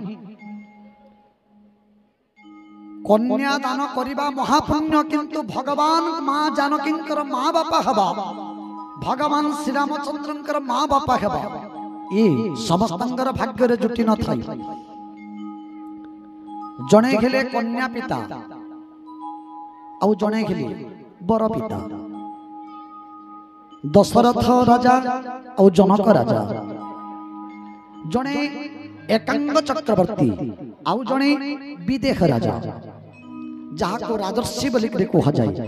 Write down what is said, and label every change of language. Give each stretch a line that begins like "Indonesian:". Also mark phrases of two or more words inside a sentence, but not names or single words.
Odia: କନ୍ୟା ଦାନ କରିବା ମହାପୁଣ୍ୟ, କିନ୍ତୁ ଭଗବାନ ମା ଜାନକୀଙ୍କର ମା ବାପା ହେବା, ଭଗବାନ ଶ୍ରୀ ରାମଚନ୍ଦ୍ରଙ୍କର ମା ବାପା ହେବା, ଏ ସମସ୍ତଙ୍କର ଭାଗ୍ୟ ରେ ଜୁଟି ନ ଥାଏ। ଜଣେ ଖେଲେ କନ୍ୟା ପିତା ଆଉ ଜଣେ ଖେଲେ ବର ପିତା। ଦଶରଥ ରାଜା ଔର ଜନକ ରାଜା, ଜଣେ ଏକାଙ୍ଗ ଚକ୍ରବର୍ତ୍ତୀ ଆଉ ଜଣେ ବିଦେହ ରାଜା, ଯାହାକୁ ରାଜର୍ଷି ବୋଲି କହା ଯାଏ।